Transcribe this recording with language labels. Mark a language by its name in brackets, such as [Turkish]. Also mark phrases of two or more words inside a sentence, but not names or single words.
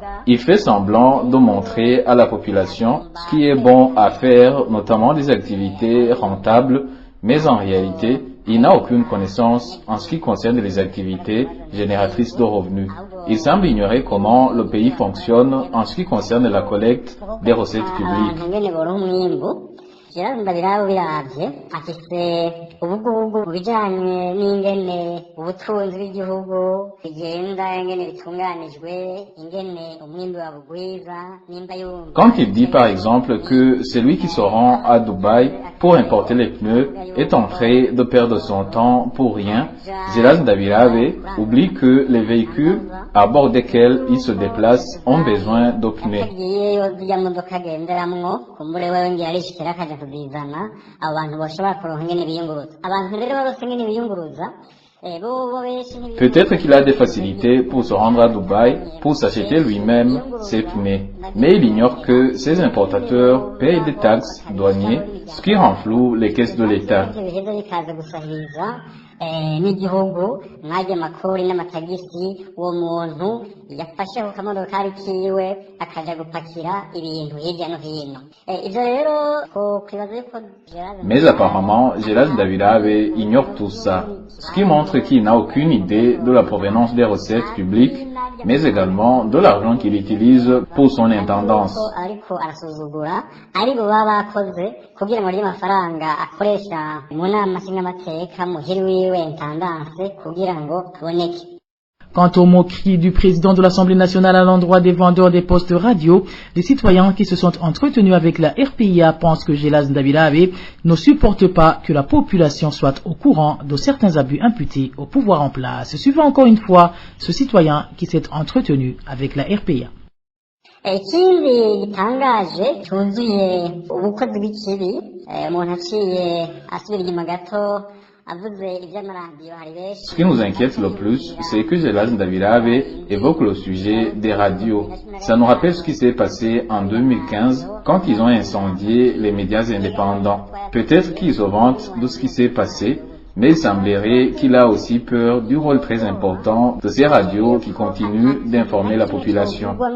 [French] Il fait semblant de montrer à la population ce qui est bon à faire, notamment des activités rentables, mais en réalité, il n'a aucune connaissance en ce qui concerne les activités génératrices de revenus. Il semble ignorer comment le pays fonctionne en ce qui concerne la collecte des recettes publiques. [Rundi] Gerald Ndabirabe biravye afise ubugugu mu bijanye n'ingene ubutunzi bw'igihugu bigenda ingene bitunganijwe ingene umwimbi wabugwiza nimba yumva. [French] Quand il dit par exemple que celui qui se rend à Dubaï pour importer les pneus est en train de perdre son temps pour rien, Gerald Ndabirabe oublie que les véhicules à bord desquels il se déplace ont besoin de pneus. [Rundi] Kuzizana abantu bashobora kuronka ingene biyunguruza abantu rero barose ingene biyunguruza [French] Peut-être qu'il a des facilités pour se rendre à Dubaï, pour s'acheter lui-même ses pneus. Mais il ignore que ces importateurs payent des taxes douanières, ce qui rend flou les caisses de l'État. [Rundi] N'igihugu mwaje makori n'amatagisi uwo muntu yafashe ku kamodokari kiwe akaja gupakira ibintu hirya no hino ivyo rero ko kwibaza yuko [French] Mais apparemment Gerald Ndabirabe ignore tout ça, ce qui montre qu'il n'a aucune idée de la provenance des recettes publiques, mais également de l'argent qu'il utilise pour son intendance. [Rundi] ariko arasuzugura aribo baba bakoze kugira ngo amafaranga akoresha mu nama nshingamateka muhiri [French] Quant aux moqueries du président de l'Assemblée nationale à l'endroit des vendeurs des postes radio, les citoyens qui se sont entretenus avec la RPIA pensent que Gerald Ndabirabe ne supporte pas que la population soit au courant de certains abus imputés au pouvoir en place. Suivant encore une fois ce citoyen qui s'est entretenu avec la RPIA. [Rundi] Ikindi gitangaje cyuzuye ubukozi bw'ikibi umuntu aciye asubira inyuma gato. [French] Ce qui nous inquiète le plus, c'est que Gerald Ndabirabe évoque le sujet des radios. Ça nous rappelle ce qui s'est passé en 2015 quand ils ont incendié les médias indépendants. Peut-être qu'ils se vantent de ce qui s'est passé, mais il semblerait qu'il a aussi peur du rôle très important de ces radios qui continuent d'informer la population.